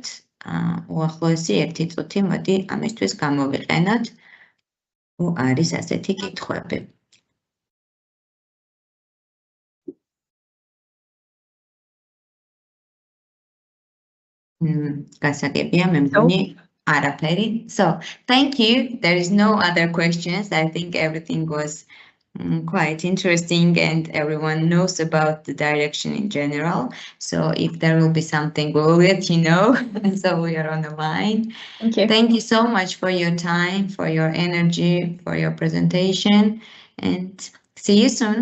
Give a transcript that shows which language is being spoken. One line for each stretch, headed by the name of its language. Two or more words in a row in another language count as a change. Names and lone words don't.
Georgian: უახლოესი 1 წუთი მოდი ამისთვის გამოვიყენოთ. თუ არის ასეთი კითხვები. გასაგებია, მე მგონი არაფერი.
English: So, thank you. There is no other questions. I think everything was quite interesting and everyone knows about the direction in general. So if there will be something, we will let you know. So we are on the line. Thank you. Thank you so much for your time, for your energy, for your presentation, and see you soon.